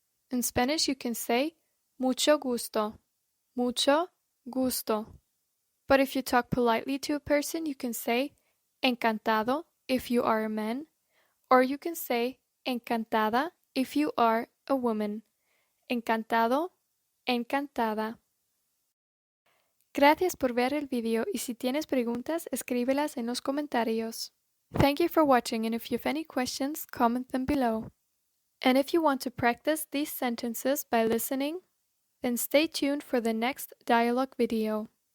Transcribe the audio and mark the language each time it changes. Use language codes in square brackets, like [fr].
[en] In Spanish you can say [es] mucho gusto, mucho gusto. [en] But if you talk politely to a person, you can say encantado if you are a man, or you can say encantada if you are a woman. [es] Encantado, encantada. Gracias por ver el video y si tienes preguntas, escríbelas en los comentarios. [en] Thank you for watching, and if you have any questions, comment them below. And if you want to practice these sentences by listening, then stay tuned for the next dialogue video.